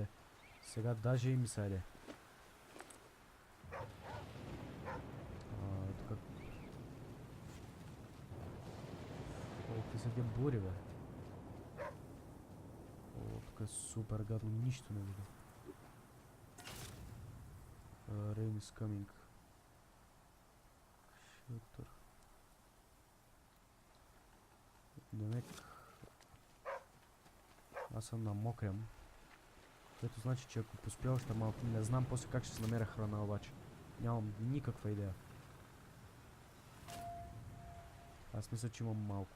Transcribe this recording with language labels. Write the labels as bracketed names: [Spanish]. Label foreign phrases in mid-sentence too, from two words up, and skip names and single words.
[Bulgarian] Сега даже и ми се яде. Тук... Какви са тия бури, бе? Тук е супер гадно, нищо не виждам. [English] Rain is coming. Shelter. [Bulgarian] Демек. Аз съм намокрям. Което значи, че ако поспя още малко, не знам после как ще се намеря храна обаче. Нямам никаква идея. Аз мисля, че имам малко.